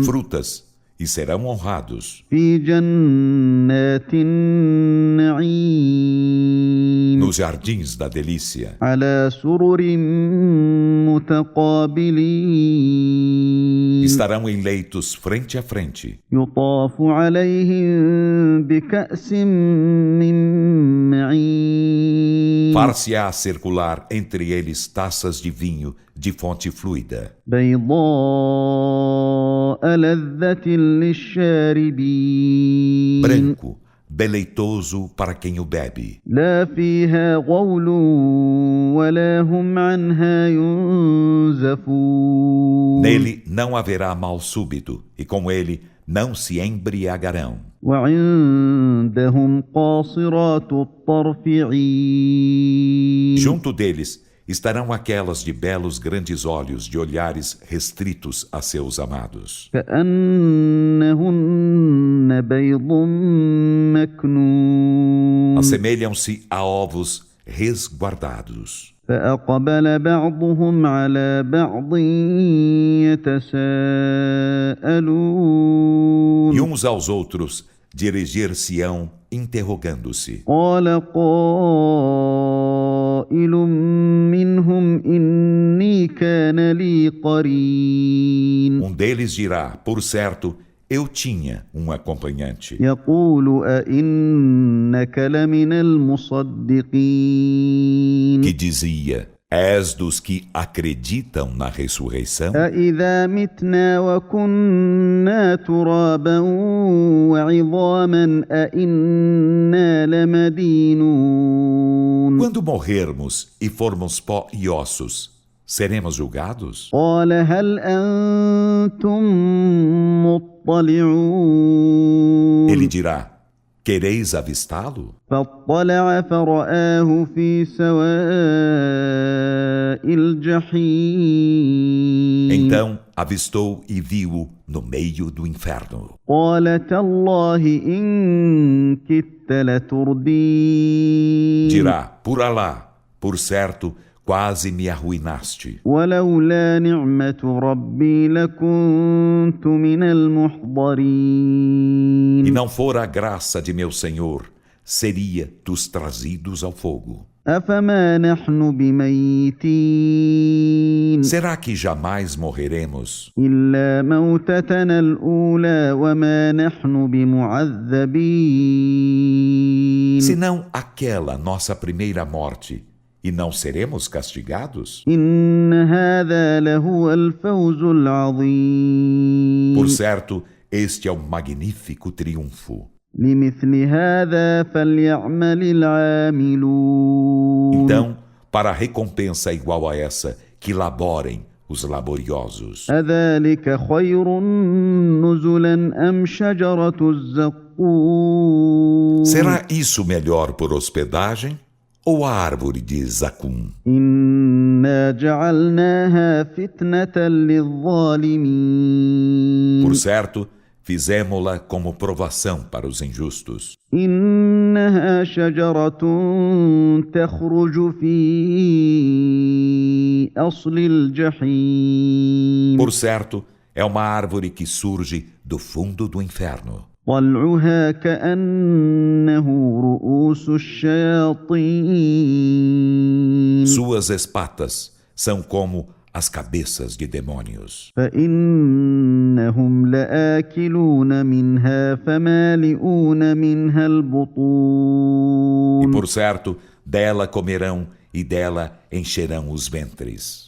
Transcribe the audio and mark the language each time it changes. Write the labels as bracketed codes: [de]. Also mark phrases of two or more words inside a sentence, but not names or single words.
[pt] frutas, e serão honrados [ar] في جنات النعيم [pt] nos jardins da delícia, [ar] على سرر متقابلين [pt] estarão em leitos frente a frente, [ar] يطاف عليهم بكأس من معين [pt] far-se-á circular entre eles taças de vinho de fonte fluida, [ar] بيضاء لذة للشاربين [pt] branco, deleitoso para quem o bebe. [ar] لا فيها غول ولا هم عنها ينزفون [pt] Nele não haverá mal súbito, e com ele não se embriagarão. [ar] وعندهم قاصرات الطرف عين [pt] Junto deles estarão aquelas de belos grandes olhos de olhares restritos a seus amados. [ar] كأنهن بيض مكنون [pt] Assemelham-se a ovos resguardados. [ar] فأقبل بعضهم على بعض يتساءلون [pt] E uns aos outros dirigir-se-ão interrogando-se. [ar] قال قائل منهم إني كان لي قرين [pt] Um deles dirá, por certo, eu tinha um acompanhante, [ar] يقول أئنك لمن المصدقين [pt] que dizia, És dos que acreditam na ressurreição? [ar] أَإِذَا مِتْنَا وَكُنَّا تُرَابًا وَعِظَامًا أَإِنَّا لَمَدِينُونَ [pt] Quando morrermos e formos pó e ossos, seremos julgados? [ar] قَالَ هَلْ أَنْتُمْ مُطَّلِعُونَ [pt] Ele dirá: quereis avistá-lo? [ar] فاطلع فرآه في سواء الجحيم [pt] Então avistou e viu-o no meio do inferno. [ar] قال تالله إن كدت لتردين [pt] Dirá: por Alá, por certo, quase me arruinaste. [ar] ولولا نعمة ربي لكنت من [pt] E [ar] المحضرين [pt] não fora a graça de meu Senhor, seria dos trazidos ao fogo. [ar] أفما نحن بميتين [pt] Será que jamais morreremos? [ar] إلا موتتنا الأولى وما نحن بمعذبين [pt] Senão aquela nossa primeira morte, e não seremos castigados? [ar] إن هذا لهو الفوز العظيم [pt] Por certo, este é o magnífico triunfo. [ar] لمثل هذا فليعمل العاملون [pt] Então, para recompensa igual a essa, que laborem os laboriosos. [ar] أذلك خير نزلا أم شجرة الزقوم [pt] Será isso melhor por hospedagem ou a árvore de Zacum? [ar] إنا جعلناها فتنة للظالمين [pt] Por certo, fizemo-la como provação para os injustos. [ar] إنها شجرة تخرج في أصل الجحيم [pt] Por certo, é uma árvore que surge do fundo do inferno. [ar] طلعها كأنه رؤوس الشياطين [pt] Suas espatas são como as cabeças de demônios. [ar] فإنهم لآكلون منها فمالئون منها [pt] E [ar] البطون [pt] por certo, dela comerão e dela encherão os ventres.